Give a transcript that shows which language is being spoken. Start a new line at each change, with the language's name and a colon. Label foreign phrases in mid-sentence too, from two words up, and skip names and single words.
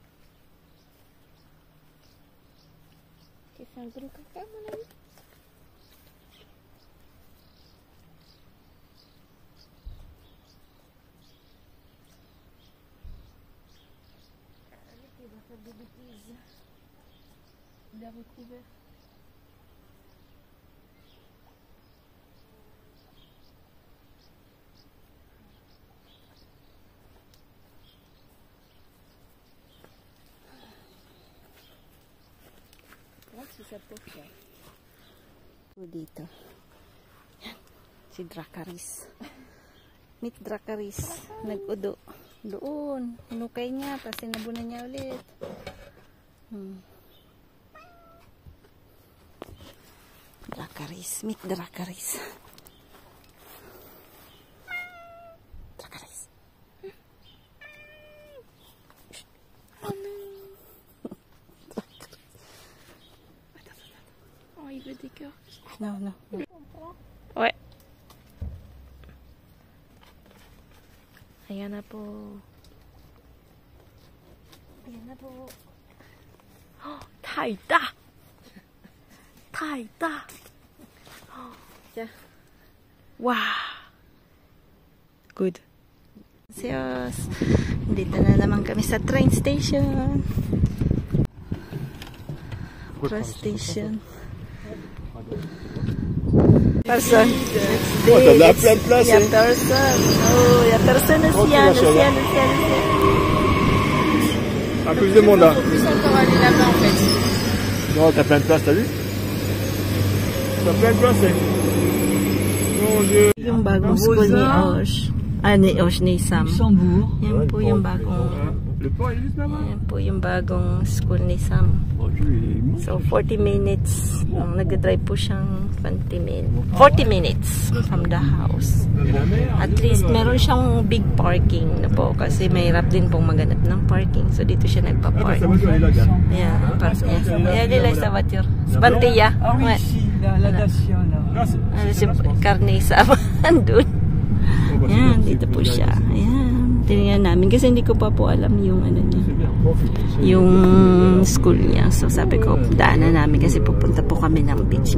French: Il fait un gros caca, mon ami. Allez, il va faire des bêtises. Il a recouvert. Si sa pocha.
Filipino: O dito. Yan. Si Dracarys. Meet Dracarys. Nag-udo. Doon. Hinukay niya. Tapos sinabunan niya ulit. Dracarys. Meet Dracarys. Dracarys.
French: Oh, il veut des cœurs.
English: No, no.
Filipino: Ouais. Ayan na po. Ayan na po.
Chinese: Oh, 太大！太大！哇！
English: Good. Siyos.
Filipino: Dito na naman kami sa train station.
English: Cross station. Person.
French: Oh, t'as de la plein de place. Il y a personne. Oh, il y a personne aussi. Il y a le ciel, le ciel, le ciel. Ah, plus de monde là. Plus encore aller là-bas en fait. Non, t'as plein de place, t'as vu? T'as plein de place, hein? Mon Dieu.
Filipino: Yung bagong school ni Osh. Ah, ni Osh, ni Sam. Luxembourg. Yan po yung bagong...
French: Le pont est juste là-bas.
Filipino: Yan po yung bagong school ni Sam.
English: So, 40 minutes.
Filipino: Nag-drive po siyang
English: 40 minutes from the house. At least,
Filipino: meron siyang
English: big parking
Filipino: na po kasi mahirap din pong maghanap ng parking. So, dito siya nagpa-park. Yeah, yeah, nila sa voiture. Spantilla.
French: Ah oui, ici, la Dacia, là.
Filipino: Si Carne Sam. Andun. Yan, dito po siya. Ayan. Tingnan namin kasi hindi ko pa po alam yung ano niya. Yung school niya. So sabi ko, daanan namin kasi pupunta po kami ng beach.